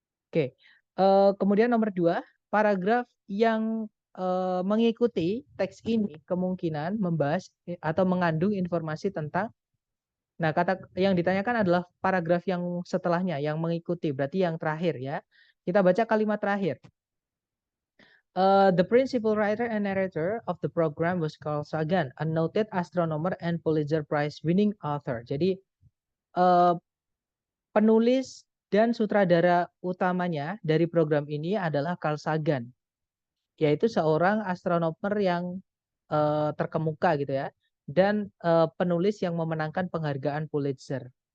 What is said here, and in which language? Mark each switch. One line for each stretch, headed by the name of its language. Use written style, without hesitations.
Indonesian: Oke, kemudian nomor 2, paragraf yang mengikuti teks ini kemungkinan membahas atau mengandung informasi tentang. Nah, kata yang ditanyakan adalah paragraf yang setelahnya, yang mengikuti, berarti yang terakhir ya. Kita baca kalimat terakhir.
English: The principal writer and narrator of the program was Carl Sagan, a noted astronomer and Pulitzer Prize winning author.
Indonesian: Jadi penulis dan sutradara utamanya dari program ini adalah Carl Sagan, yaitu seorang astronomer yang terkemuka gitu ya, dan penulis yang memenangkan penghargaan Pulitzer.